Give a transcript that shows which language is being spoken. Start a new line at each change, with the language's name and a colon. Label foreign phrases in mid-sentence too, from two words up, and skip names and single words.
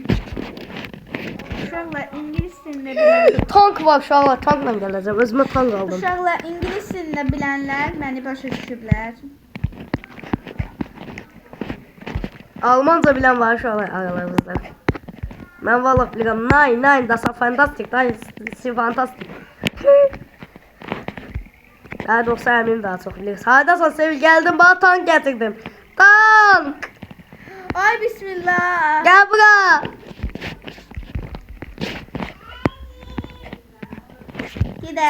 Azerbaijani: Uşaqlar ingilis dilində bilənlər. Tank var uşaqlar, tankla gələcəm. Özümə tank aldım. Uşaqlar ingilis dilində bilənlər məni başa düşüblər. Almanca bilən var uşaqlar aralarımızda. Mən vallahi bilirəm.
German: Nein, das ist fantastic. Das ist fantastic.
Azerbaijani: Ya dostlar əmin daha çox bilir. Hardasan Sevil? Gəldim, bana tank gətirdim. Tank! Ay bismillah. Gəl bura. Gedək.